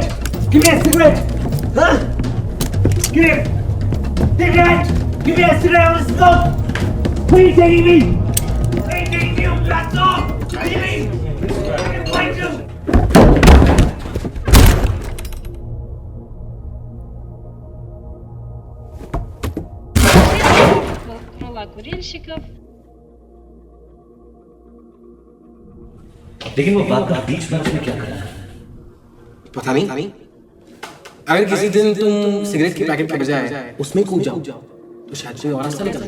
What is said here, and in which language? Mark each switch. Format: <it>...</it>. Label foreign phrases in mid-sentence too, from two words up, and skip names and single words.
<en>Give me a cigarette! Huh? Give me a cigarette! Give me a cigarette! I want to smoke! Where are you taking me? Where are you taking me, you bastard? Leave me! I'm gonna fight you!</en> <ru>Крыла курильщиков.</ru> <hi>लेकिन वो बात का बीच में उसने क्या करा? पता नहीं। अगर किसी दिन तुम सिगरेट के पैकेट के बजाय उसमें कूद जाओ तो शायद कोई और रास्ता निकल जाए।</hi>